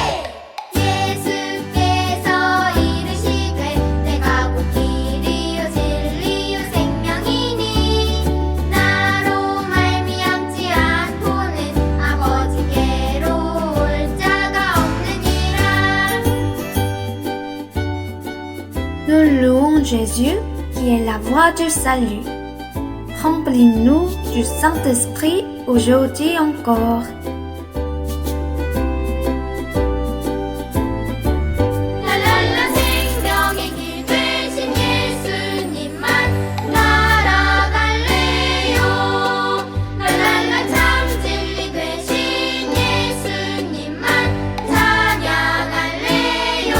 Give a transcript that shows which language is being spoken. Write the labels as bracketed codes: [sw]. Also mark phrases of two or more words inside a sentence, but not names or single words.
[ko] 예수께서 이르시되 내가 곧 길이요 진리요 생명이니 나로 말미암지 않고는 아버지께로 올 자가 없느니라. [fr] Nous louons Jésus qui est la voie du salut. Remplis-nous du Saint-Esprit aujourd'hui encore. [ko] 랄랄라 생명의 길 되신 예수님만 따라갈래요. 랄랄라 참 진리 되신 예수님만 찬양할래요.